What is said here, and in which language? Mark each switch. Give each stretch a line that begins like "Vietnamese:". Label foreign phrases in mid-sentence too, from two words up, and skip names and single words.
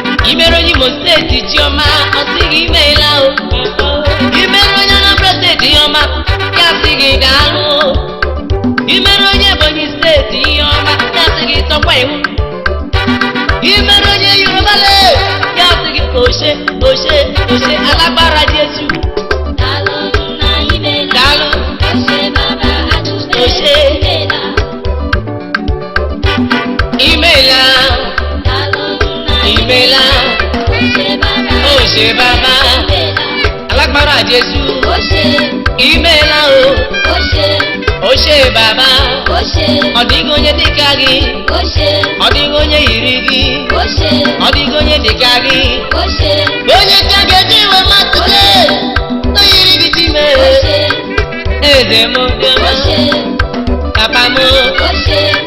Igbo: Imerụ onye Imo Steeti ji ọma, ọ sị gị imeela o. Imerụ onye Anambra Steeti ihe ọma, ya sị gị daalụ o. Imerụ onye Ebonyi Steeti ihe ọma, ya sị gị tọkwa ihu. Imerụ onye Yoruba Land, ya sị gị
Yoruba: oshe, oshe, oshe, alágbára Jésù.
Igbo: Daalụ nna imeela. Daalụ.
Yoruba: Ó ṣe bàbá àdúpẹ́ Ó ṣe.
Igbo: imeela. Imeela. Daalụ nna Imeela.
Yoruba: Ó ṣe bàbá Ó ṣe bàbá. imeela. Alágbára Jésù. Ó ṣe.
Igbo: Imeela o.
Yoruba: Ó ṣe. Ó ṣe bàbá. Ó ṣe.
Igbo: Ọ dịghị onye dị ka gị.
Yoruba: Ó ṣe.
Igbo: Ọ dịghị onye yiri gị.
Yoruba: Ó ṣe.
Igbo: Ọ dịghị onye dị ka gị.
Yoruba: Ó ṣe.
Igbo: Onye ka ga-eji iwe matụ gị. O yiri gị dị ime.
Yoruba: Ó ṣe.
Igbo: Eze m obi ọma.
Yoruba: Ó ṣe.
Igbo: Papa m.
Yoruba: Ó ṣe.